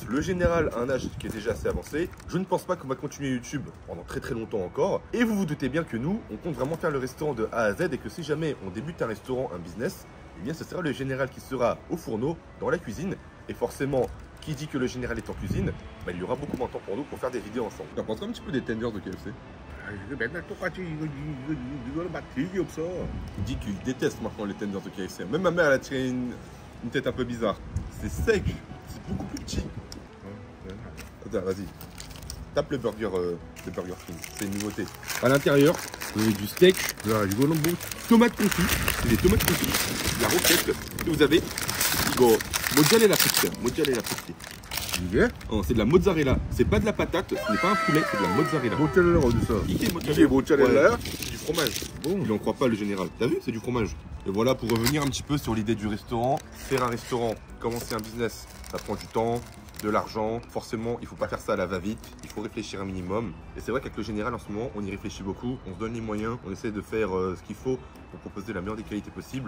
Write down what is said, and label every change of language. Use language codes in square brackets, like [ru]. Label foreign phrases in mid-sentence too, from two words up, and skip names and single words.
[fr] Le général a un âge qui est déjà assez avancé. Je ne pense pas qu'on va continuer YouTube pendant très longtemps encore. Et vous vous doutez bien que nous, on compte vraiment faire le restaurant de A à Z et que si jamais on débute un restaurant, un business, eh bien ce sera le général qui sera au fourneau, dans la cuisine. Et forcément, qui dit que le général est en cuisine, bah, il y aura beaucoup moins de temps pour nous pour faire des vidéos ensemble. T'en penses un petit peu des tenders de KFC? [ko] 아, 이거 맨날 똑같이 이거는 맛 되게 없어. [fr] Il dit qu'il déteste maintenant les tenders de KFC. Même ma mère, elle a tiré une tête un peu bizarre. C'est sec, c'est beaucoup plus petit. Attends, vas-y. Tape le burger King, c'est une nouveauté. À l'intérieur, vous avez du steak, [ko] 야, 이거는 뭐 [fr] tomates confites, c'est des tomates confites, la roquette, et vous avez mozzarella fritte. [ko] 이게? [fr] Oh, c'est de la mozzarella, c'est pas de la patate, ce n'est pas un poulet, c'est de la mozzarella. [ko] 모짜렐라가 어딨어? 이게 모짜렐라야? [fr] Ouais, c'est du fromage. Bon. Il en croit pas le général. T'as vu, c'est du fromage. Et voilà, pour revenir un petit peu sur l'idée du restaurant. Faire un restaurant, commencer un business, ça prend du temps, de l'argent. Forcément, il faut pas faire ça à la va-vite. Il faut réfléchir un minimum. Et c'est vrai qu'avec le général, en ce moment, on y réfléchit beaucoup. On se donne les moyens, on essaie de faire ce qu'il faut pour proposer la meilleure des qualités possibles.